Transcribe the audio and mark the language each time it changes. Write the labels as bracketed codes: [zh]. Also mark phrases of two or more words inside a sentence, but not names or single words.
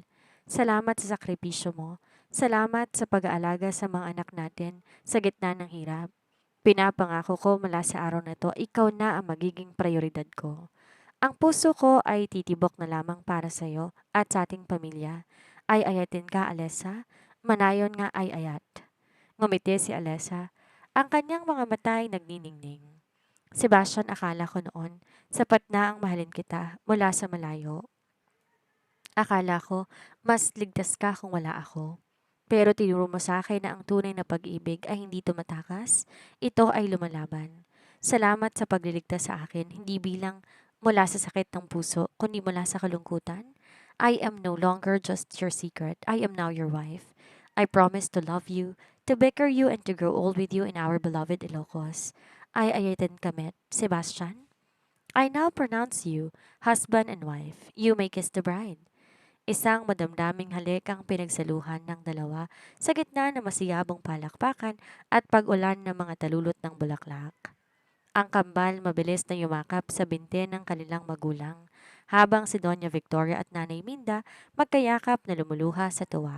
[tl] Salamat sa sakripisyo mo. Salamat sa pag-aalaga sa mga anak natin sa gitna ng hirap. Pinapangako ko mula sa araw na to, ikaw na ang magiging prioridad ko. Ang puso ko ay titibok na lamang para sa iyo at sa ating pamilya. [ilo] Ay ayatin ka, Alessa. Manayon nga ay ayat. [tl] Ngumiti si Alessa. Ang kanyang mga mata ay nagniningning. Sebastian, akala ko noon, sapat na ang mahalin kita mula sa malayo. Akala ko, mas ligtas ka kung wala ako. Pero tinuro mo sa akin na ang tunay na pag-ibig ay hindi tumatakas, ito ay lumalaban. Salamat sa pagliligtas sa akin, hindi bilang mula sa sakit ng puso, kundi mula sa kalungkutan. [en] I am no longer just your secret, I am now your wife. I promise to love you, to bicker you and to grow old with you in our beloved Ilocos. [ilo] I ayatin kamet, [en] Sebastian. I now pronounce you husband and wife. You may kiss the bride. [tl] Isang madamdaming halik ang pinagsaluhan ng dalawa sa gitna ng masiyabong palakpakan at pag-ulan ng mga talulot ng bulaklak. Ang kambal mabilis na yumakap sa binti ng kanilang magulang, habang si Doña Victoria at Nanay Minda magkayakap na lumuluha sa tuwa.